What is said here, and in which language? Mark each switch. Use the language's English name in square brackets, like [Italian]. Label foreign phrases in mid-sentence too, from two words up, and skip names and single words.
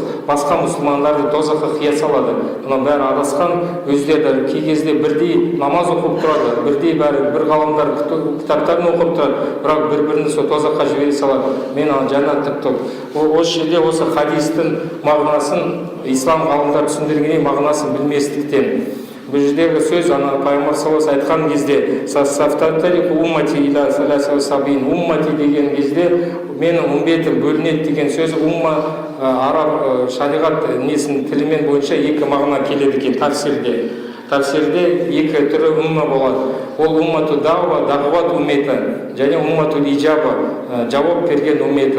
[Kazakh] Басқа мұсылмандарды тозаққа қия салады. Бұны бәрі адасқан, өздері кей кезде бірдей намаз оқып тұрады, бірдей бір ғаламдар кітаптарын оқып тұрады, бірақ бір-бірін сол тозаққа жібере салады. Мен жәннаттық топ. Осы жерде осы хадистің мағынасын ислам ғалымдар түсіндіргенде мағынасын білместіктен. Бұл жердегі сөз пайғамбар [Arabic] صلى الله عليه [Kazakh] айтқан кезде [Arabic] ستفترق أمتي إلى ثلاث وسبعين, [Kazakh] уммати деген кезде менің үмбетім бөлінеді деген сөз умма араб шариғат несінің тілімен бойынша екі мағына келеді екен тәфсирде. Тәфсирде екі түрі умма болады. Ол [Arabic] أمة الدعوة, [Kazakh] дағуат умметі, және [Arabic] أمة الإجابة, [Kazakh] жауап берген умметі.